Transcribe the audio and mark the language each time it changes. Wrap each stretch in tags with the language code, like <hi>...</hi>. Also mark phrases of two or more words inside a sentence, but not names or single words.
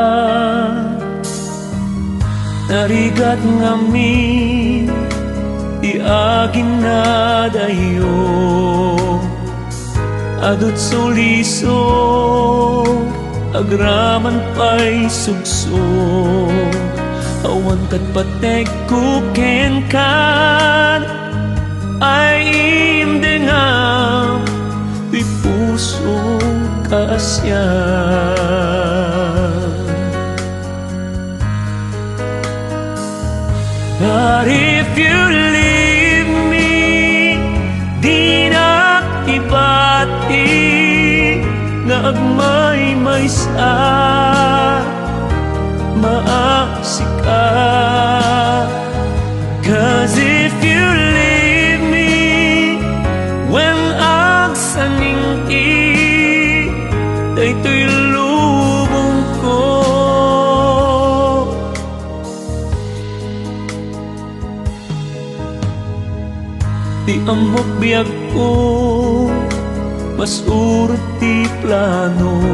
<ilo>narigat ngami di agin na dayo adut sulisog agraman pa'y sugsog awan kat patek kuken kan ay imdengam di puso kaasyan</ilo> <en>but if you leave me</en> <ilo>di na ibati nga agmay-may sa maasik ka.</ilo> <en>'Cause if you leave me when</en> <ilo>agsaningki daytoy lubong ko di amok biyag ko mas urot ti plano</ilo>